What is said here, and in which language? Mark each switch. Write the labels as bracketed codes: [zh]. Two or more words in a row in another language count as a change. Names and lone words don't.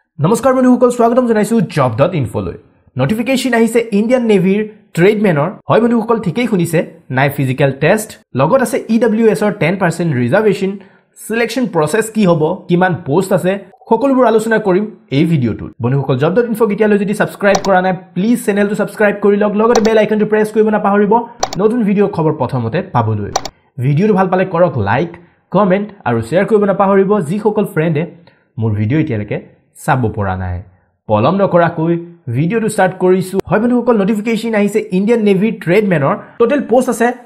[as] নমস্কাৰ বন্ধুসকল স্বাগতম জনাইছো job.info লৈ নোটিফিকেশন আহিছে ইন্ডিয়ান নেভিৰ ট্ৰেডমেনৰ হয় বন্ধুসকল ঠিকই শুনিছে নাই [en] physical test [as] লগত আছে EWS ৰ 10% [en] reservation selection process [as] কি হ'ব কিমান পোষ্ট আছে সকলোবোৰ আলোচনা কৰিম এই ভিডিওটোত বন্ধুসকল job.info গিতিয়ালৈ যদি সাবস্ক্ৰাইব কৰা নাই প্লিজ চেনেলটো সাবস্ক্ৰাইব কৰি লওক লগতে [en] bell icon [as] প্ৰেছ কৰিব নাপাহৰিব নতুন ভিডিও খবৰ প্ৰথমতে পাবলৈ ভিডিওটো ভাল পালে কৰক [en] like comment [as] আৰু শেয়াৰ কৰিব নাপাহৰিব যি সকল ফ্ৰেণ্ডে মোৰ ভিডিও এতিয়ালৈকে সাব পৰা নাই পলম নকৰাকৈ [en] video start [as] কৰিছো হয় বন্ধুসকল নোটিফিকেশন আহিছে ইন্ডিয়ান নেভি ট্ৰেডমেনৰ [en] total post [as] আছে